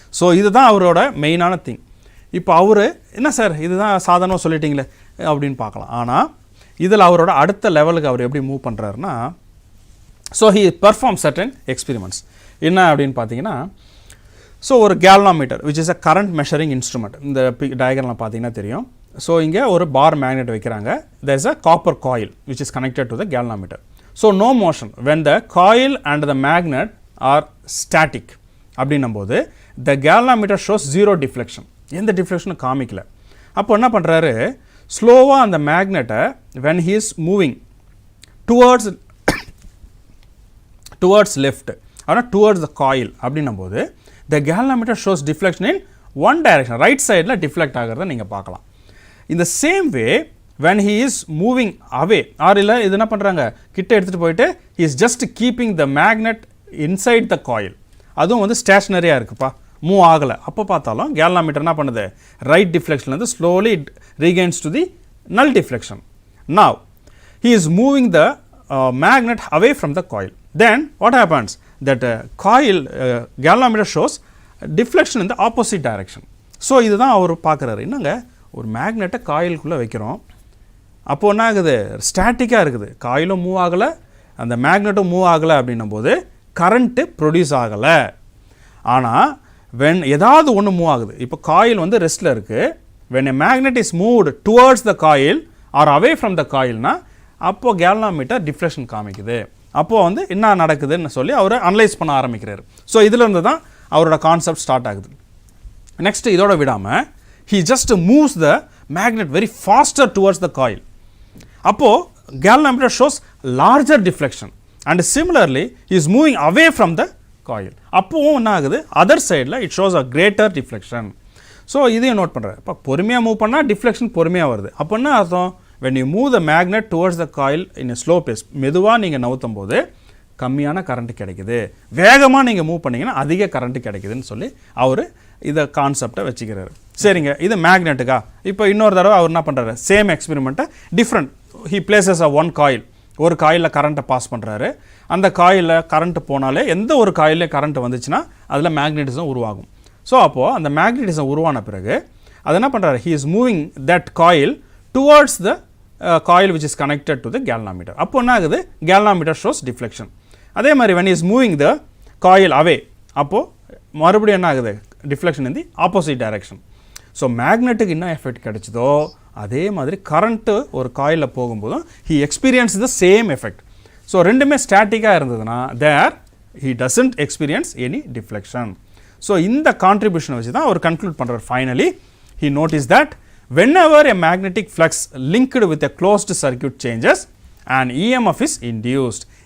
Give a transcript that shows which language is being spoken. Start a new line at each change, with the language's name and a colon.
Tamil: So இதுதான் அவரோட மெயினான திங். இப்போ அவர் என்ன சார் இதுதான் சாதாரணமாக சொல்லிட்டீங்களே அப்படின்னு பார்க்கலாம். ஆனால் இதில் அவரோட அடுத்த லெவலுக்கு அவர் எப்படி மூவ் பண்ணுறாருன்னா,
English: So he perform certain experiments.
Tamil: என்ன அப்படின்னு பார்த்தீங்கன்னா,
English: So ஒரு galvanometer which is a current measuring instrument.
Tamil: இந்த டயக்ராமில் பார்த்தீங்கன்னா தெரியும். ஸோ இங்கே ஒரு பார் மேக்னெட் வைக்கிறாங்க.
English: there is a copper coil which is connected to the galvanometer. So no motion when the coil and the magnet are static. அப்படின்னும்போது the galvanometer shows zero deflection.
Tamil: எந்த டிஃப்ளெக்ஷனும் காமிக்கல. அப்போ என்ன பண்ணுறாரு, ஸ்லோவாக அந்த மேக்னெட்டை
English: when he is moving towards left ஆனால் towards the coil அப்படின்னும்போது the galvanometer shows deflection in one direction.
Tamil: Right சைடில் டிஃப்ளெக்ட் ஆகிறத நீங்கள் பார்க்கலாம்.
English: In the same way when he is moving away
Tamil: R இல்லை இது என்ன பண்ணுறாங்க, கிட்ட எடுத்துகிட்டு போயிட்டு
English: he is just keeping the magnet inside the coil.
Tamil: அதுவும் வந்து ஸ்டேஷ்னரியாக இருக்குப்பா, மூவ் ஆகலை. அப்போ பார்த்தாலும் கேல்வாமீட்டர் என்ன பண்ணுது, ரைட் டிஃப்ளெக்ஷன்லேருந்து
English: Slowly regains to the null deflection. Now he is moving the magnet away from the coil. Then what happens, that coil galvanometer shows deflection in the opposite direction.
Tamil: So இதுதான் அவர் பார்க்குறாரு. என்னங்க ஒரு மேக்னெட்டை காயிலுக்குள்ளே வைக்கிறோம், அப்போது என்ன ஆகுது, ஸ்டாட்டிக்காக இருக்குது, காயிலும் மூவ் ஆகலை அந்த மேக்னெட்டும் மூவ் ஆகலை அப்படின்னும் போது கரண்ட்டு ப்ரொடியூஸ் ஆகலை. ஆனால் when ஏதாவது ஒன்று மூவ் ஆகுது, இப்போ காயில் வந்து ரெஸ்ட்டில் இருக்குது,
English: when a magnet is moved towards the coil or away from the coilனா
Tamil: அப்போது கேல்வாமீட்டர் டிஃப்ளெக்ஷன் காமிக்குது. அப்போது வந்து என்ன நடக்குதுன்னு சொல்லி அவர் அனலைஸ் பண்ண ஆரம்பிக்கிறார். ஸோ இதிலிருந்து தான் அவரோட கான்செப்ட் ஸ்டார்ட் ஆகுது. நெக்ஸ்ட் இதோட விடாமல்
English: he just moves the magnet very faster towards the coil. அப்போது galvanometer shows larger deflection and similarly he is moving away from the coil.
Tamil: அப்போவும் என்ன ஆகுது, அதர் சைடில்
English: it shows a greater deflection.
Tamil: So இதையும் note பண்ணுறாரு. இப்போ பொறுமையாக move பண்ணால் டிஃப்ளெக்ஷன் பொறுமையாக வருது. அப்போ என்ன அர்த்தம்,
English: when you move the magnet towards the coil in a slow pace,
Tamil: மெதுவாக நீங்கள் நவுத்தும் போது கம்மியான கரண்ட் கிடைக்குது, வேகமாக நீங்கள் மூவ் பண்ணிங்கன்னா அதிக கரண்ட் கிடைக்குதுன்னு சொல்லி அவர் இதை கான்செப்டை வச்சுக்கிறாரு. சரிங்க, இது மேக்னெட்டுக்கா. இப்போ இன்னொரு தடவை அவர் என்ன பண்ணுறாரு, same எக்ஸ்பெரிமெண்ட்டை different
English: he places a one coil,
Tamil: ஒரு காயிலில் கரண்ட்டை பாஸ் பண்ணுறாரு. அந்த காயிலில் கரண்ட் போனாலே எந்த ஒரு காயிலே கரண்ட் வந்துச்சுன்னா அதில் மேக்னெட்டிசம் உருவாகும். ஸோ அப்போது அந்த மேக்னெட்டிசம் உருவான பிறகு அது என்ன பண்ணுறாரு,
English: he is moving that coil towards the coil which is connected to the galvanometer. அப்போ என்ன ஆகுது, galvanometer shows deflection. அதே மாதிரி when he is moving the coil away,
Tamil: அப்போது மறுபடியும் என்ன ஆகுது,
English: Deflection in the opposite direction.
Tamil: So மேக்னெட்டுக்கு என்ன எஃபெக்ட் கிடைச்சதோ அதே மாதிரி கரண்ட்டு ஒரு காயிலில் போகும்போதும்
English: he experiences the same effect.
Tamil: So ரெண்டுமே ஸ்டாட்டிக்காக இருந்ததுன்னா
English: there he doesn't experience any deflection.
Tamil: So இந்த கான்ட்ரிபியூஷனை வச்சு தான் அவர் கன்க்ளூட் பண்ணுறார்.
English: Finally he noticed that whenever a magnetic flux linked with a closed circuit changes an EMF is induced.